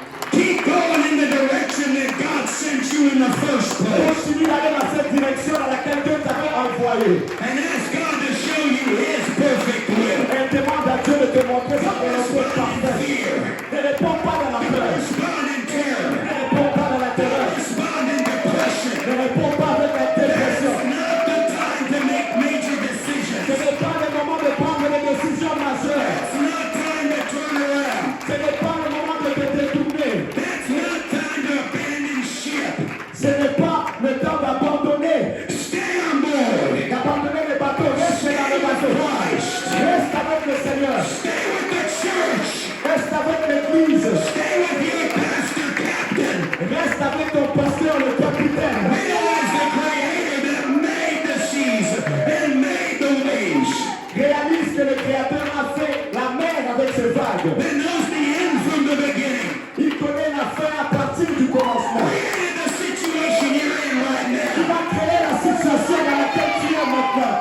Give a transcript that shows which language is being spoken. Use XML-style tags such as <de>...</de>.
<en>Keep going in the direction that God sent you in the first place.</en> <fr>continue d'aller dans cette direction dans laquelle Dieu t'avait envoyé.</fr> <en>And ask God to show you his perfect will.</en> <fr>Et demande à Dieu de te montrer sa volonté</fr> <en>Respond in</en> <fr>parfaite.</fr> <en>fear.</en> <fr>Ne réponds pas dans la peur.</fr> <en>Respond in terror.</en> <fr>Ne réponds pas dans la terreur.</fr> <en>Respond in depression.</en> <fr>Ne réponds pas avec la dépression.</fr> <en>It's not the time to make major decisions.</en> <fr>Ce n'est pas le moment de prendre des décisions majeures.</fr> <en>It's not time to turn around.</en> <fr>Ce n'est pas le moment de te détourner.</fr> <en>It's not time to abandon ship.</en> <fr>Ce n'est pas le temps d'abandonner.</fr> <en>Stay on board.</en> <fr>D'abandonner le bateau. Reste dans le bateau. Reste avec le Seigneur.</fr> <en>Stay with the church.</en> <fr>Reste avec l'église.</fr> <en>Stay with your pastor captain.</en> <fr>Reste avec ton pasteur, le capitaine.</fr> <en>Realize the creator that made the seas and made the waves.</en> <fr>Réalise que le Créateur a fait la mer avec ses vagues.</fr> <en>That knows the end from the beginning.</en> <fr>Il connaît la fin à partir du commencement.</fr> <en>Created the situation you're in right</en> <fr>Il</fr> <en>now.</en> <fr>va créer la situation dans laquelle tu es maintenant.</fr>